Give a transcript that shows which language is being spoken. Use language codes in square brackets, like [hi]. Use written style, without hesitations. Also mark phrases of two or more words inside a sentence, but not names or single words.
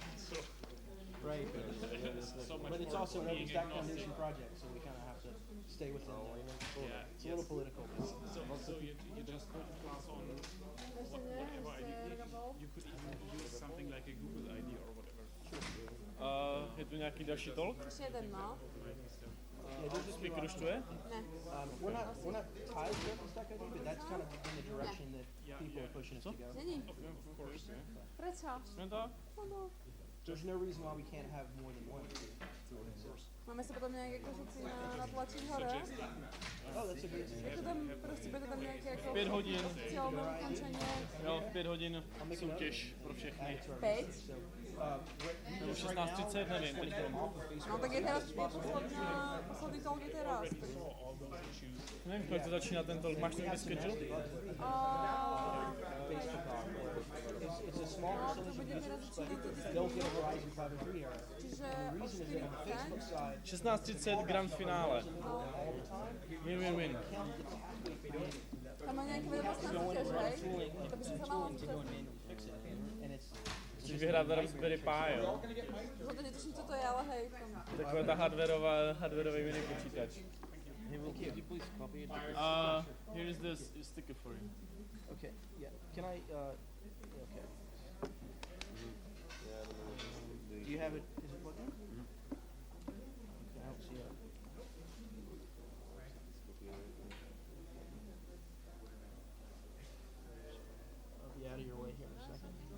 [en] So Right. so much But it's more also an being OpenStack agnostic. Foundation project, so we kind of have to stay within there. Yeah, It's a little political. So you just put pass on whatever ID. You could even use something like a Google ID or whatever. [cs] Je tu nějaký další talk? Ještě jeden, no. Speaker už tu je? Ne. [en] We're not tied to OpenStack ID, but that's kind of in the direction that people are pushing us to go. [cs] Není. [en] Of course, yeah. [sk] Prečo? [cs] No tak? No. [en] There's no reason why we can't have more than one. [cs] Máme se potom nějak jako říci natlačit hore. [en] Oh, that's a good. [cs] Jako tam prostě bude tam nějaké jako 5 hodin. oficiální ukončení. Jo, v 5 hodin soutěž pro všechny. 5? Nebo 16:30, nevím, teď [sk] No tak je teraz poslední talk je teraz. [cs] nevím, kolik to začíná ten talk. Máš ten schedule? [en] It's a small percentage of users, but they'll get a Verizon 5 and 3 error. [sk] Čiže [en] The reason is that on the Facebook side, [cs] 16:30 grand finále. Win. tam má nějaké vědomostné soutěž, hej? [sk] To by se malo [en] to go and manually fix it, and it's [cs] Chceš vyhrát Raspberry Pi, jo? to netuším, co to je, ale hej. Taková ta hardwareový mini počítač. [en] Hey, will you please copy it? Here's this sticker for you. Okay, yeah. Can I? Okay. Do you have it? Is it plugged in? Okay, I don't see it. I'll be out of your way here in a second.